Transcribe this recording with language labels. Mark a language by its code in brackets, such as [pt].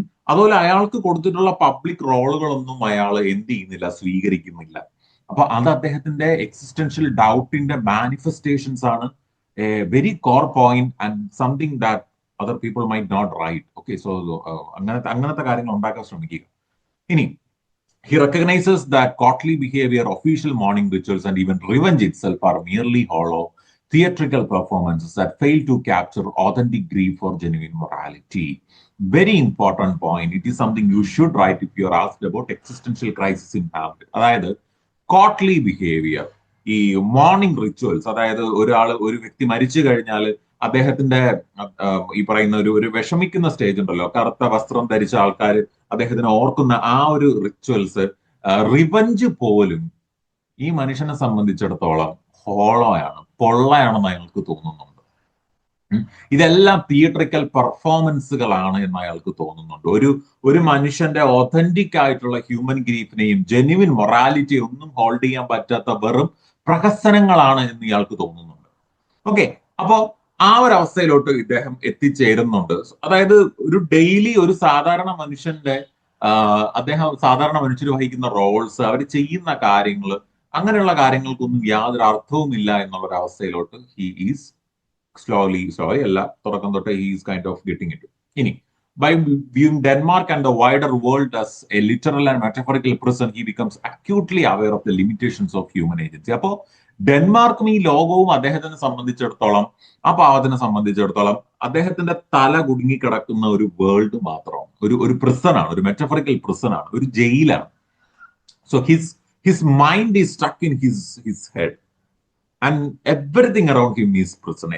[ml] അതുപോലെ അയാൾക്ക് കൊടുത്തിട്ടുള്ള പബ്ലിക് റോളുകളൊന്നും അയാൾ എന്ത് ചെയ്യുന്നില്ല, സ്വീകരിക്കുന്നില്ല. അപ്പൊ അത് അദ്ദേഹത്തിന്റെ എക്സിസ്റ്റൻഷ്യൽ ഡൗട്ടിന്റെ മാനിഫെസ്റ്റേഷൻസ് ആണ്. [en] A very core point and something that other people might not write. [ml] Okay, so അങ്ങനത്തെ കാര്യങ്ങൾ ഉണ്ടാക്കാൻ ശ്രമിക്കുക. [en] ഇനി he recognizes that courtly behavior, official morning rituals, and even revenge itself are merely hollow theatrical performances that fail to capture authentic grief or genuine morality. Very important point. It is something you should write if you are asked about existential crisis in Hamlet. അതായത് [ml] Kotli behaviour, ഈ morning rituals, അതായത് ഒരു വ്യക്തി മരിച്ചു കഴിഞ്ഞാൽ അദ്ദേഹത്തിന്റെ ഈ പറയുന്ന ഒരു വിഷമിക്കുന്ന സ്റ്റേജ് ഉണ്ടല്ലോ, കറുത്ത വസ്ത്രം ധരിച്ച ആൾക്കാർ അദ്ദേഹത്തിനെ ഓർക്കുന്ന ആ ഒരു റിച്വൽസ്, റിവഞ്ച് പോലും ഈ മനുഷ്യനെ സംബന്ധിച്ചിടത്തോളം ഹോളോയാണ്, പൊള്ളയാണെന്ന് അയാൾക്ക് തോന്നുന്നുണ്ട്. ഇതെല്ലാം തിയേറ്ററിക്കൽ പെർഫോമൻസുകളാണ് എന്ന് അയാൾക്ക് തോന്നുന്നുണ്ട്. ഒരു മനുഷ്യന്റെ ഒതന്റിക് ആയിട്ടുള്ള ഹ്യൂമൻ ഗ്രീഫിനെയും ജെന്യുവിൻ മൊറാലിറ്റിയും ഒന്നും ഹോൾഡ് ചെയ്യാൻ പറ്റാത്ത വെറും പ്രഹസനങ്ങളാണ് എന്ന് ഇയാൾക്ക് തോന്നുന്നുണ്ട്. ഓക്കെ, അപ്പോ ആ ഒരു അവസ്ഥയിലോട്ട് ഇദ്ദേഹം എത്തിച്ചേരുന്നുണ്ട്. അതായത് ഒരു ഡെയിലി ഒരു സാധാരണ മനുഷ്യന്റെ സാധാരണ മനുഷ്യർ വഹിക്കുന്ന റോൾസ്, അവർ ചെയ്യുന്ന കാര്യങ്ങൾ, അങ്ങനെയുള്ള കാര്യങ്ങൾക്കൊന്നും യാതൊരു അർത്ഥവുമില്ല എന്നുള്ള ഒരു അവസ്ഥയിലോട്ട് [en] he is slowly [ml] അല്ല, തുടക്കം തൊട്ട് [en] He is kind of getting it. ഇനി by viewing Denmark and the wider world as a literal and metaphorical prison, he becomes acutely aware of the limitations of human agency. [ml] അപ്പോ ഡെൻമാർക്കും ഈ ലോകവും അദ്ദേഹത്തിനെ സംബന്ധിച്ചിടത്തോളം, ആ പാവത്തിനെ സംബന്ധിച്ചിടത്തോളം അദ്ദേഹത്തിന്റെ തല കുടുങ്ങിക്കിടക്കുന്ന ഒരു വേൾഡ് മാത്രമാണ്, ഒരു പ്രിസണാണ്, ഒരു മെറ്റഫറിക്കൽ പ്രിസണാണ്, ഒരു ജയിലാണ്. [en] So his mind is stuck in his head and everything around him is prison.